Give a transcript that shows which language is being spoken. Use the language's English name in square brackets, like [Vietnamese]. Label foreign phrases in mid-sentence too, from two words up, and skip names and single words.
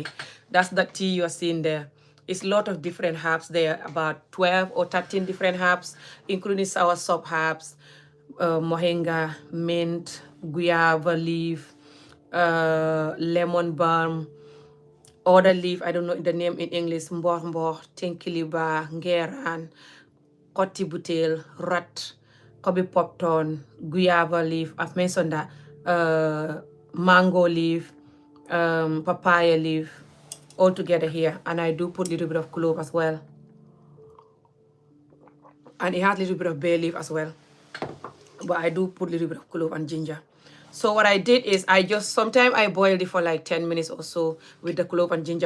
[English] That's the tea you're seeing there. It's a lot of different herbs there, about 12 or 13 different herbs, including soursop herbs, moringa, mint, guava leaf, lemon balm, other leaf, I don't know the name in English, mbor mbor, tinkiliba, ngeran, koti butel, rat, kobe popton, guava leaf, I've mentioned that, mango leaf, papaya leaf, all together here. And I do put a little bit of clove as well. And it has a little bit of bay leaf as well. But I do put a little bit of clove and ginger. So what I did is sometimes I boiled it for like 10 minutes or so with the clove and ginger.